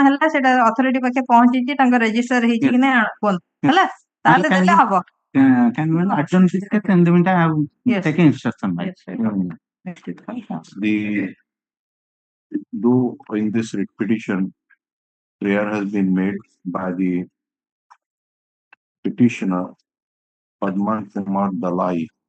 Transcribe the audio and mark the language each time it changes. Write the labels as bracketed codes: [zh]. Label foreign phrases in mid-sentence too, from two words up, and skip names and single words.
[or] ହେଲା ସେଟା ଅଥରିଟି ପାଖେ ପହଞ୍ଚିଛି ତାଙ୍କ ରେଜିଷ୍ଟର ହେଇଛି କି ନାଇଁ କୁହନ୍ତୁ ହେଲା ତାହେଲେ ଦେଲେ ହବ [en] Can we adjourn this case in the meantime? I have taken instruction. Though in this writ petition, prayer has been made by the petitioner Padman Kumar Dalai